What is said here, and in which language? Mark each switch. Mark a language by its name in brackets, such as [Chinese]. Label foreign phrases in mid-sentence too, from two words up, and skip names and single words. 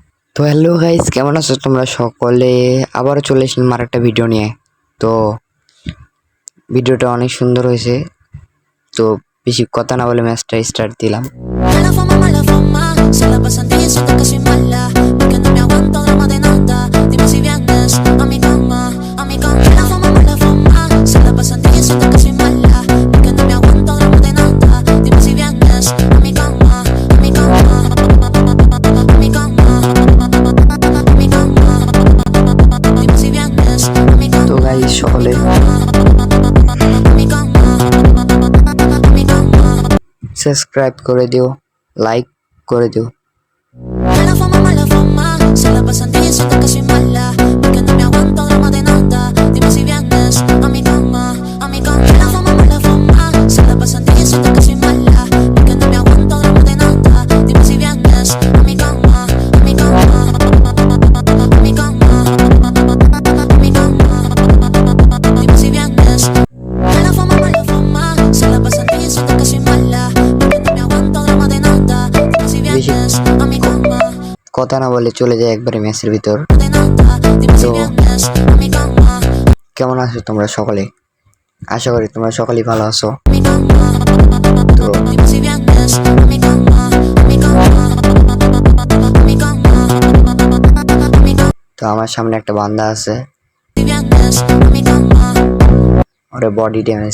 [Bangla] তো [English] hello guys, [Bangla] কেমন আছো তোমরা সকলে? আবারও চলে এসেছিলাম আর একটা ভিডিও নিয়ে। তো ভিডিওটা অনেক সুন্দর হয়েছে। তো বেশি কথা না বলে [English] match start [Bangla] দিলাম। [Spanish] Mala fama, se la pasan diciendo que soy mala, porque no me aguanto drama de nada. Dime si vienes a mi cama, a mi cama. Mala fama, se la pasan diciendo que soy mala, porque no me aguanto drama de nada. Dime si vienes a mi cama, a mi cama, a mi cama, a mi cama. Dime si vienes a mi cama. [Bangla] তো গাইস সকলে সাবস্ক্রাইব করে দিও, লাইক করে দিও। [Spanish] Mala fama, se la pasan diciendo que soy mala, porque no me aguanto drama de nada. Dime si vienes a mi cama, a mi cama. Mala fama, se la pasan diciendo que soy mala, porque no me aguanto drama de nada. Dime si vienes a mi cama, a mi cama, a mi cama, a mi cama. Dime si vienes. Mala fama, se la pasan diciendo que soy mala, porque no me aguanto drama de nada. Dime si vienes a mi cama. [Bangla] কথা না বলে চলে যায় একবারে ম্যাচের ভিতর। তো কেমন আছো তোমরা সকলে? আশা করি তোমরা সকলেই ভালো আছো। তো তো আমার সামনে একটা বান্দা আছে, ওরে [English] body damage.